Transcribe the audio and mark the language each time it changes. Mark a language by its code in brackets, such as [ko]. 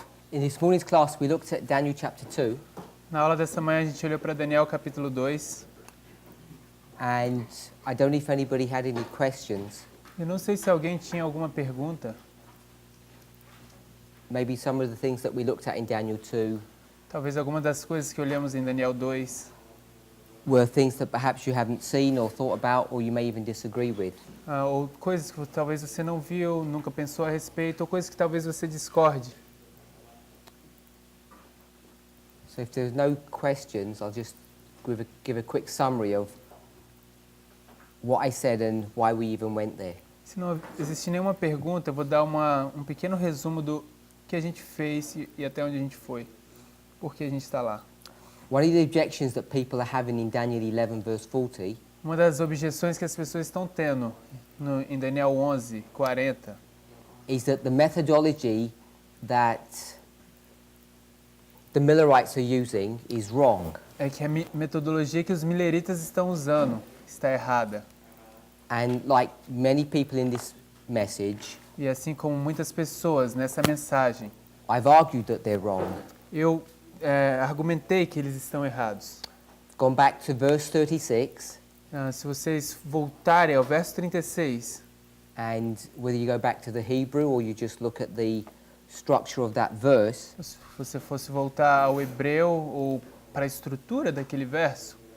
[en] This morning's class we looked at Daniel chapter 2 [pt] Na aula dessa manhã a gente olhou para Daniel capítulo 2. [en] and I don't know if anybody had any questions. [pt] Eu não sei se alguém tinha alguma pergunta. [en] Maybe some of the things that we looked at in Daniel 2 [pt] Talvez alguma das coisas que olhamos em Daniel 2 [en] were things that perhaps you haven't seen or thought about or you may even disagree with. [pt] ou coisas que talvez você não viu, nunca pensou a respeito, ou coisas que talvez você discorde. [en] So if there's no questions, I'll just give a quick summary of what I said and why we even went there. [pt] Se não existir nenhuma pergunta, eu vou dar um pequeno resumo do que a gente fez e até onde a gente foi. Por que a gente está lá. [en] One of the objections that people are having in Daniel 11 verse 40 [pt] Uma das objeções que as pessoas estão tendo em Daniel 11, 40, [en] is that the methodology that the Millerites are using is wrong. [pt] é que a metodologia que os mileritas estão usando está errada. [en] And like many people in this message, [pt] E assim como muitas pessoas nessa mensagem, [en] I've argued that they're wrong. [pt] eu argumentei que eles estão errados. [en] Gone back to verse 36, [pt] Se vocês voltarem ao verso 36, [en] and whether you go back to the Hebrew or you just look at the structure of that verse, [pt] se você fosse voltar ao hebreu ou para a estrutura daquele verso,